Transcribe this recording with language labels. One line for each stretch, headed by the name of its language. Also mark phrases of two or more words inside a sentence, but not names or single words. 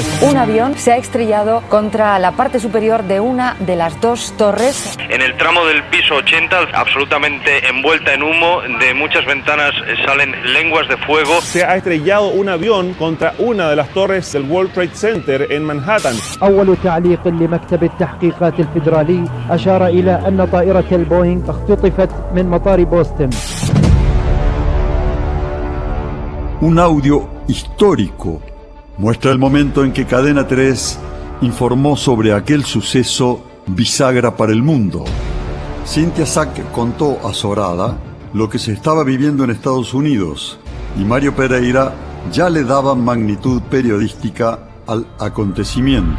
Spanish: Un avión se ha estrellado contra la parte superior de una de las dos torres. En el tramo del piso 80, absolutamente envuelta en humo, de muchas ventanas salen lenguas de fuego. Se ha estrellado un avión contra una de las torres del World Trade Center en Manhattan.
Arabic: أول تعليق لمكتب التحقيقات الفيدرالي أشار إلى أن طائرة البوينغ اختطفت من مطار بوسطن.
Spanish: Un audio histórico muestra el momento en que Cadena 3 informó sobre aquel suceso bisagra para el mundo. Cynthia Sack contó azorada lo que se estaba viviendo en Estados Unidos, y Mario Pereira ya le daba magnitud periodística al acontecimiento.